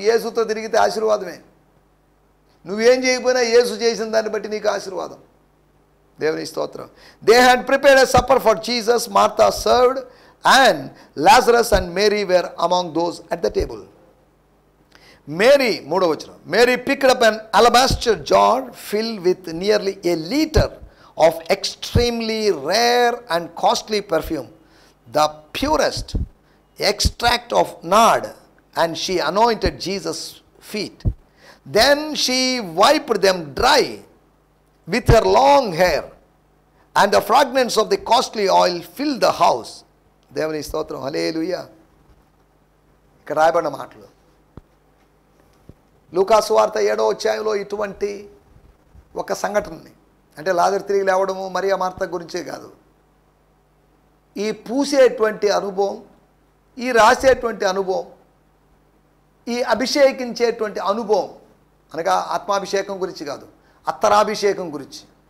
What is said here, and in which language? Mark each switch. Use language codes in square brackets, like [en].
[te] యేసుతో తిరిగితే ఆశీర్వాదమే. నువ్వేం చేయకపోయినా యేసు చేసిన దాన్ని బట్టి నీకు ఆశీర్వాదం. దేవుని స్తోత్రం. [en] They had prepared a supper for Jesus. Martha served, and Lazarus and Mary were among those at the table. [te] Mary, 3వ వచనం. [en] Mary picked up an alabaster jar filled with nearly a liter of extremely rare and costly perfume, the purest extract of nard, and she anointed Jesus' feet, then she wiped them dry with her long hair, and the fragrance of the costly oil filled the house. [te] దేవుని స్తోత్రం, హల్లెలూయా. ఇక్కడ రాయబడిన మాటలు లూకా సువార్త 7వ అధ్యాయంలో ఇటువంటి ఒక సంఘటనని, అంటే లాజరు తిరిగి లేవడము మరియా మార్త గురించే కాదు, ఈ పూసేటువంటి అనుభవం, ఈ రాసేటువంటి అనుభవం, ఈ అభిషేకించేటువంటి అనుభవం, అనగా ఆత్మాభిషేకం గురించి కాదు, అత్తరాభిషేకం గురించి.